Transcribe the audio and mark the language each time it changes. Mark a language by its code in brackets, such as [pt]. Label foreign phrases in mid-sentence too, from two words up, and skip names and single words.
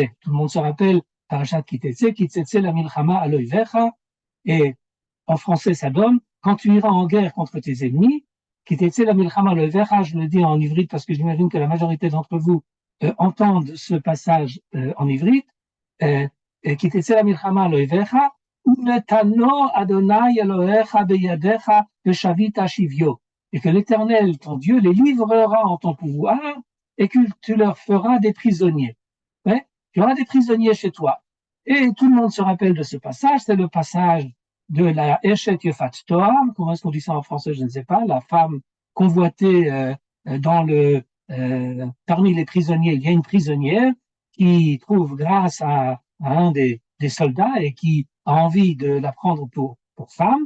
[fr] Tout le monde se rappelle [he] פרשת כי תצא, כי תצא למלחמה על אויביך, [fr] et en français ça donne quand tu iras en guerre contre tes ennemis. [he] כי תצא למלחמה על אויביך, [fr] je le dis en ivrite parce que j'imagine que la majorité d'entre vous entendent ce passage en ivrite. [he] כי תצא למלחמה על אויביך, ונתנו ה' אלהיך בידך ושבית שביו, [fr] et que l'Éternel, ton Dieu, les livrera en ton pouvoir et que tu leur feras des prisonniers. Ouais, tu auras des prisonniers chez toi. Et tout le monde se rappelle de ce passage, c'est le passage de la [he] אשת יפת תואר, [fr] comment est-ce qu'on dit ça en français, je ne sais pas, la femme convoitée parmi les prisonniers, il y a une prisonnière qui trouve grâce à un des soldats et qui a envie de la prendre pour femme.